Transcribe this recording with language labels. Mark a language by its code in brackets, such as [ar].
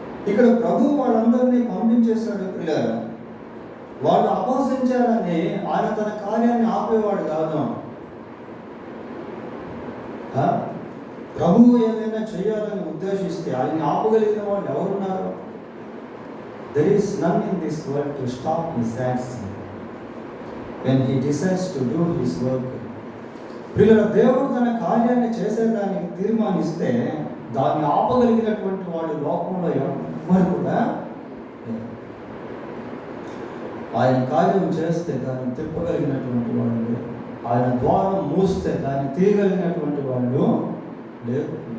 [te] ఇక్కడ ప్రభు వాళ్ళందరినీ పంపించేశాడు పిల్లలు. వాళ్ళు అపహసించారని ఆయన తన కార్యాన్ని ఆపేవాడు కాదు. ప్రభువు ఏదైనా చేయాలని ఉద్దేశిస్తే ఆయన ఆపగలిగిన వాళ్ళు ఎవరున్నారు? [en] There is none in this world to stop his acts when he decides to do his work. [te] పిల్లల దేవుడు తన కార్యాన్ని చేసేదానికి తీర్మానిస్తే దాన్ని ఆపగలిగినటువంటి వాడు లోకంలో ఎవరు కూడా. ఆయన కార్యం చేస్తే దాన్ని తిప్పగలిగినటువంటి వాళ్ళు, ఆయన ద్వారం మూస్తే దాన్ని తీయగలిగినటువంటి వాళ్ళు లేదు.